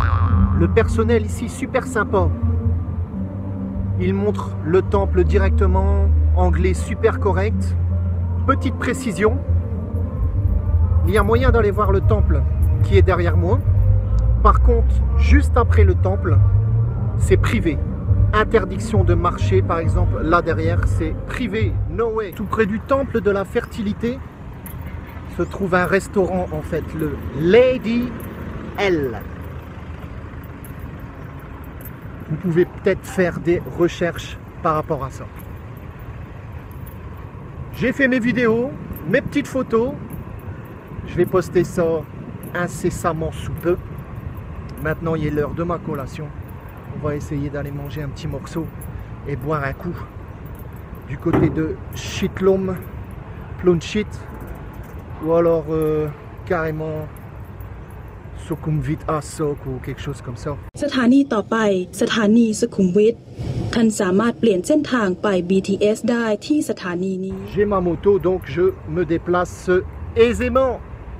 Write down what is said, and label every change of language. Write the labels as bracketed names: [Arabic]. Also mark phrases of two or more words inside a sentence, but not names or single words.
[French] Le personnel ici super sympa. Il montre le temple directement, anglais super correct. Petite précision, il y a moyen d'aller voir le temple qui est derrière moi. Par contre, juste après le temple, c'est privé. Interdiction de marcher, par exemple, là derrière, c'est privé, [English] no way. [French] Tout près du temple de la fertilité se trouve un restaurant, en fait, le Lady L. Vous pouvez peut-être faire des recherches par rapport à ça. J'ai fait mes vidéos, mes petites photos. Je vais poster ça incessamment sous peu. Maintenant, il est l'heure de ma collation. On va essayer d'aller manger un petit morceau et boire un coup du côté de Chitlom, Plunchit, ou alors carrément Sukhumvit Asok ou quelque chose comme ça. [Thai] สถานีต่อไปสถานีสุขุมวิทท่านสามารถเปลี่ยนเส้นทางไป BTS ได้ที่สถานีนี้ [French] J'ai ma moto, donc je me déplace aisément.